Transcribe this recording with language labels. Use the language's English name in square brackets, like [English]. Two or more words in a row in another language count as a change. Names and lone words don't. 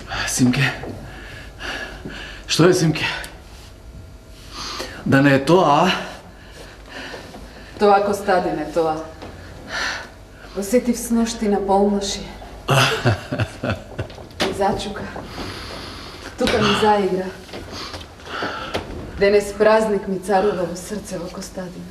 [Macedonian] Симке? Што је, Симке? Да не је то, а? Това, Костадине, това. Осетив снощи на полноши. И зачука. Тука ми заигра. Денес празник ми царува во срцево, Костадине.